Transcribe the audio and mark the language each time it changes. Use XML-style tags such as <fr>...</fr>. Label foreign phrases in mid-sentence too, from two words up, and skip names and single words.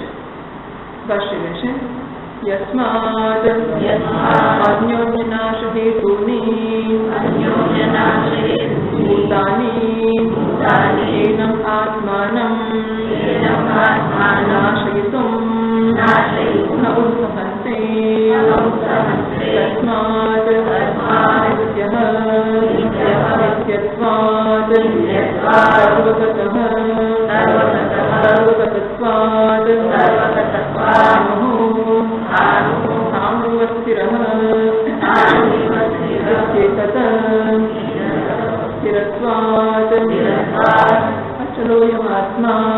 <gu>ભાષ્ય છે</gu> <sa>यस्माद अन्योन्यनाश हेतुनी भूतानी एनम आत्मानम तस्मात् नित्यः नित्यत्वात् सर्वगतः सर्वगतत्वात् स्थाणुवस्थिरः चेतत स्थिरत्वात् अचलोऽयमात्मा</sa>